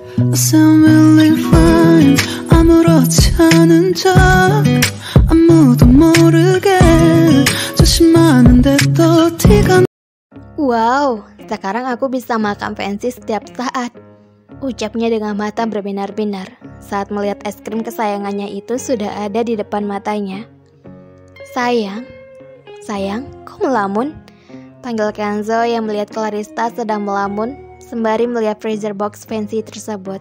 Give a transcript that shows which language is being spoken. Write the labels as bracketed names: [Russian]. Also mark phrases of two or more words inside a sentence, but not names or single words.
[English] I sound really fine. [Korean] 아무렇지 않은 척 아무도 모르게 조심하는데 또 티가. [Indonesian] Wow, sekarang aku bisa makan pensi setiap saat, ucapnya dengan mata berbinar-binar saat melihat es krim kesayangannya itu sudah ada di depan matanya. Sayang, kok melamun? Panggil Kenzo yang melihat Clarissa sedang melamun sembari melihat [English] freezer box fancy [Indonesian] tersebut.